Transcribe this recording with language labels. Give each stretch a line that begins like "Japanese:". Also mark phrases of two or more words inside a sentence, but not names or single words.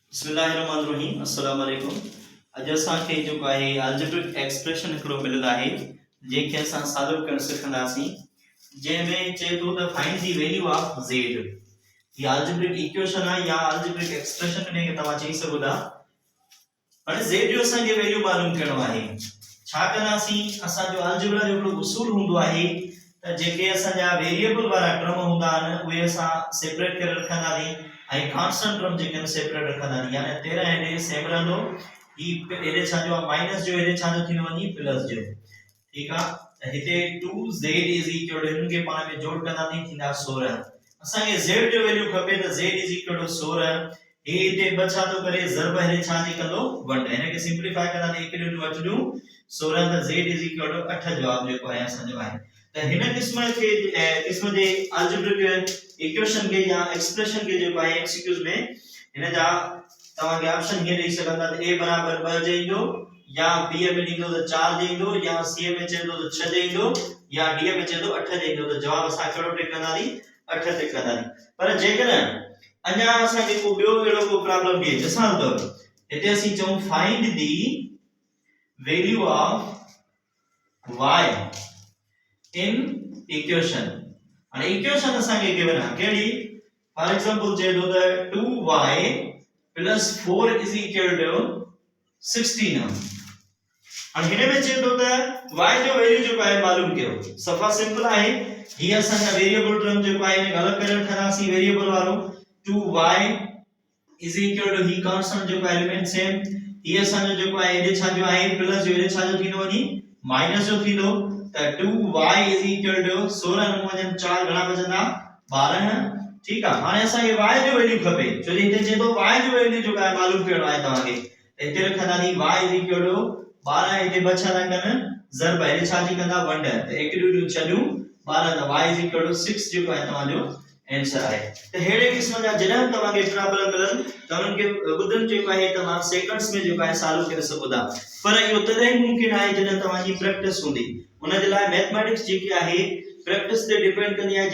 Arabic: بسم الله الرحمن الرحيم السلام عليكم.
Sindhi: अॼु असांखे जेको आहे
English: algebraic expression
Sindhi: हिकिड़ो मिलियल आहे जंहिंखे असां सॉल्व करणु सिखंदासीं, जंहिंमें चए थो त
English: find the value of z.
Sindhi: ये
English: algebraic equation
Sindhi: आहे या
English: algebraic expression
Sindhi: में तव्हां चई सघो था। हाणे ज़ेड जो असांखे वैल्यू मालूम करणो आहे। छा कंदासीं? असांजो अलजेब्रा जो हिकिड़ो उसूल हूंदो आहे त जेके असांजा वेरिएबल वारा टर्म हूंदा आहिनि उहे असां सेपरेट करे रखंदासीं ऐं
English: constant term
Sindhi: जेके आहिनि सेपरेट रखंदासीं। यानी 13 हेॾे सेम रहंदो, ही हेॾे छा जो माइनस जो हेॾे छा जो थींदो वञी प्लस जो। ठीक आहे, त हिते 2z
English: is equal to
Sindhi: हिनखे पाण में जोड़ कंदासीं थींदा 16। असांखे z जो वैल्यू खपे त z
English: is equal to
Sindhi: 16। हे हिते ब छा थो करे ज़रब हेॾे छा जी कंदो 1। हिनखे सिंपलीफाई कंदासीं 1 * 8 ॾियूं 16 त z
English: is equal to
Sindhi: 8 जवाब जेको आहे असांजो आहे। त हिन क़िस्म जे
English: algebraic equation
Sindhi: के या एक्सप्रेशन के जो आहे एमसीक्यूज में हिन जा तव्हां के ऑप्शन ये ॾेई सघंदा त a बराबर 2 चईंदो, या b में ॾींदो त 4 चईंदो, या c में चईंदो त 6 चईंदो, या d में चईंदो 8 चईंदो। त जवाब असां कहिड़ो टिक कंदासीं? 8 टिक कंदासीं। पर जेकॾहिं अञा असां के को ॿियो अहिड़ो को प्रॉब्लम ॾिए, मिसाल तौर हिते असीं चऊं
English: find the value of y in equation.
Sindhi: हाणे इक्वेशन असां के गिवन आहे कहिड़ी?
English: for example
Sindhi: चए थो त 2y + 4
English: is equal to
Sindhi: 16। हाणे हिन में चए थो त y जो वैल्यू जो आहे मालूम कयो। सफ़ा सिंपल आहे। ही असांजा
English: variable term
Sindhi: जो आहे इन अलग करे रखंदासीं। वेरिएबल वारो 2y
English: is equal to
Sindhi: ही कांस्टेंट जो एलिमेंट सेम, ही असांजो जो आहे हेॾे छा जो आहे प्लस जो हेॾे छा जो थींदो वञी माइनस जो थींदो। त 2y
English: is equal to
Sindhi: 16 न वजन 4 घणा बचंदा 12। ठीक आहे, हाणे असांखे y जो वैल्यू खपे, छो जे हिते चए थो y जो वैल्यू जो आहे मालूम करणो आहे तव्हांखे। हिते रखंदासीं y
English: is equal to
Sindhi: 12, हिते ब छा था कनि ज़रब हेॾे छा जी कंदा 1। त 1 ॾियूं 6 ॾियूं 12, त y
English: is equal to
Sindhi: 6 जेको आहे तव्हांजो आंसर आहे। त हेड़े क़िस्म जा जॾहिं तव्हांखे प्रॉब्लम मिलन त उन्हनि खे ॿुधण जेको आहे तमामु सेकंड्स में जेको आहे सॉल्व करे सघो था। पर इहो तॾहिं मुमकिन आहे जॾहिं तव्हांजी प्रैक्टिस हूंदी। उन जे लाइ मैथमेटिक्स जेकी आहे प्रैक्टिस ते डिपेंड कंदी आहे।